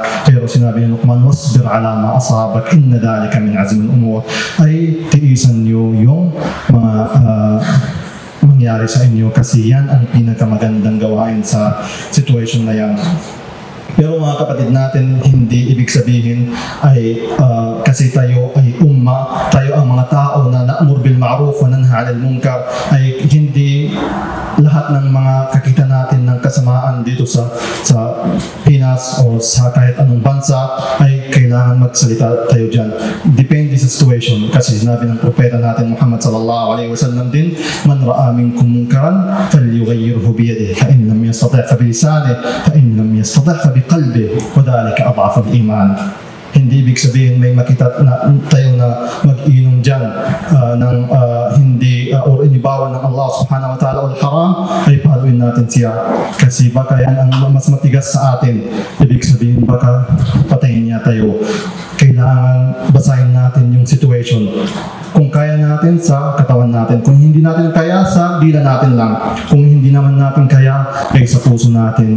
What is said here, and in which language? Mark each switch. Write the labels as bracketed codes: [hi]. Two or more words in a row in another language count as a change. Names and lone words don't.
[tl] Pero sinabi ni Luqman, [ar] واصبر على ما أصابك إن ذلك من عزم الأمور, [tl] ay tiisan niyo yung mga mangyari sa inyo kasi yan ang pinakamagandang gawain sa situation na yan. Pero mga kapatid natin, hindi ibig sabihin ay kasi tayo ay umma, tayo ang mga tao na [ar] نأمر بالمعروف وننهى عن المنكر, [tl] ay hindi lahat ng mga kakita natin ng kasamaan dito sa Pinas o sa kahit anong bansa ay kailangan magsalita tayo dyan. Depende sa situation. Kasi sinabi ng propeta natin Muhammad [ar] صلى الله عليه وسلم din, من رأى منكم منكرا فليغيره بيده فإن لم يستطع فبلسانه فإن لم يستطع فبقلبه وذلك أضعف الإيمان. [tl] Hindi ibig sabihin may makita tayo na mag-inom dyan ng hindi or inibawan ng Allah [ar] سبحانه وتعالى [tl] o haram, ay paluin natin siya. Kasi baka yan ang mas matigas sa atin. Ibig sabihin baka patayin niya tayo. Kailangan basahin natin yung situation. Kung kaya natin sa katawan natin. Kung hindi natin kaya, sa dila natin lang. Kung hindi naman natin kaya, ay sa puso natin.